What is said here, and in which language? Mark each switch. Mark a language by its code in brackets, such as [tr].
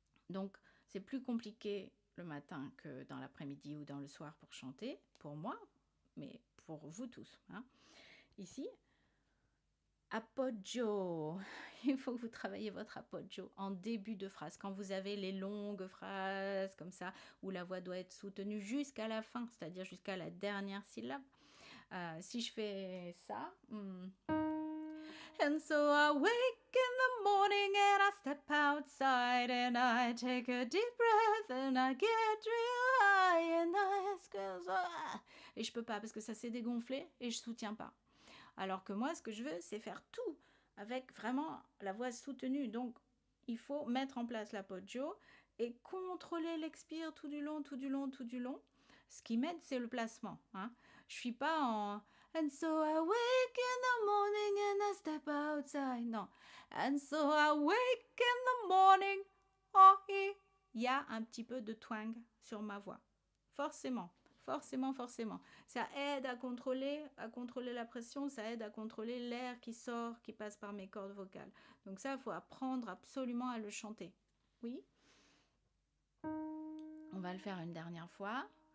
[fr] Donc, c'est plus compliqué le matin que dans l'après-midi ou dans le soir pour chanter, pour moi, mais pour vous tous. Hein. Ici, Appoggio. Il faut que vous travaillez votre appoggio en début de phrase, quand vous avez les longues phrases comme ça, où la voix doit être soutenue jusqu'à la fin, c'est-à-dire jusqu'à la dernière syllabe. Si je fais ça... [en] And so I wake in the morning and I step outside and I take a deep breath and I get real high and I ask... [fr] Et je peux pas parce que ça s'est dégonflé et je soutiens pas. Alors que moi, ce que je veux, c'est faire tout avec vraiment la voix soutenue. Donc, il faut mettre en place l'appoggio et contrôler l'expire tout du long, tout du long, tout du long. Ce qui m'aide, c'est le placement. Hein. Je suis pas en [en] And so I wake in the morning and I step outside. [fr] Non. [en] And so I wake in the morning. [fr] Oh, il y a un petit peu de twang sur ma voix. Forcément. Forcément, forcément. Ça aide à contrôler la pression, ça aide à contrôler l'air qui sort, qui passe par mes cordes vocales. Donc ça, il faut apprendre absolument à le chanter. Oui. On va le faire une dernière fois.